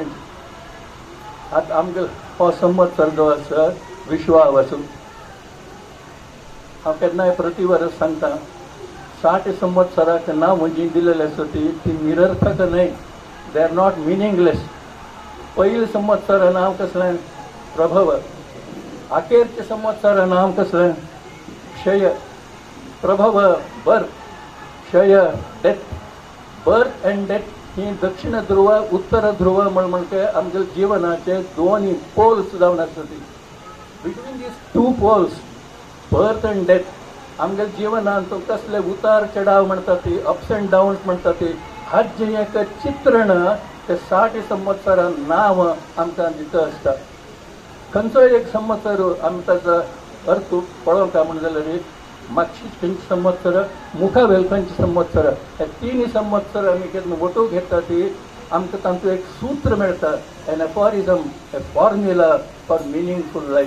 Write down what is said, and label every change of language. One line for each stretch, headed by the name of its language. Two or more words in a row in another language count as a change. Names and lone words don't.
Konkani: आतां आमगे हो संवत्सर जो आसा विश्वावसू, हांव केन्नाय प्रति वर्स सांगता 60 संवत्सराक नांव जीं दिलेलें आसा ती निरर्थक न्हय,
English: they are not meaningless.
Konkani: पयलीं संवत्सर नांव कसलें? प्रभव. अखेरचें संवत्सर नांव कसलें? क्षय. प्रभव बर्थ, क्षय डेथ.
English: birth and death
Konkani: ही दक्षिण ध्रुव उत्तर ध्रुव म्हणजे आमच्या जीवनाचे दोन्ही पोल्स जावन आसा ती.
English: between these 2 poles, birth and death,
Konkani: आमच्या जिवनांत कसले उतार चढाव म्हणटा ती,
English: ups and downs
Konkani: म्हणटा ती, हाचें एक चित्रण ते 60 संवत्सरां नांव आमकां दिता आसता. खंयचोय एक संवत्सर आमी ताचो अर्थ पळोवंक म्हणून जाल्यार मागची खंयची संवत्सर, मुखावेल खंयची संवत्सर, हे 3 संवत्सर आमी केन्ना वटू घेता ती आमकां तांचो एक सूत्र मेळटा,
English: an aphorism, a formula for meaningful life.